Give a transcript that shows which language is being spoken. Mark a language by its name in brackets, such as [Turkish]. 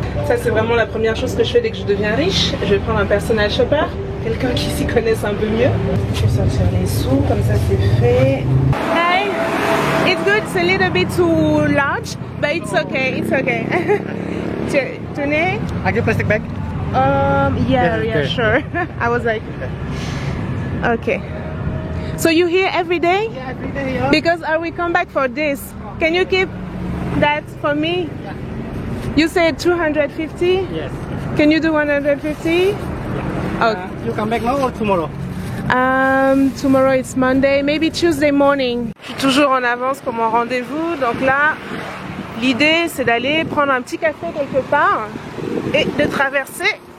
[French] Ça c'est vraiment la première chose que je fais dès que je deviens riche. Je vais prendre un personal shopper, quelqu'un qui s'y connaisse un peu mieux. Je vais sortir les sous, comme ça c'est fait. [English] Hey, it's good, it's a little bit too large, but it's okay, it's okay. [French] Tenez. [English] I get plastic bag? Yeah, sure. I was like, okay. So you here every day? Yeah, every day. Yeah. Because I will come back for this. Can you keep that for me? Yeah. You said 250? Yes. Can you do 150? Yeah. Okay. You come back now or tomorrow? Tomorrow it's Monday, maybe Tuesday morning. [French] Je suis toujours en avance pour mon rendez-vous. Donc là, l'idée c'est d'aller prendre un petit café quelque part et de traverser.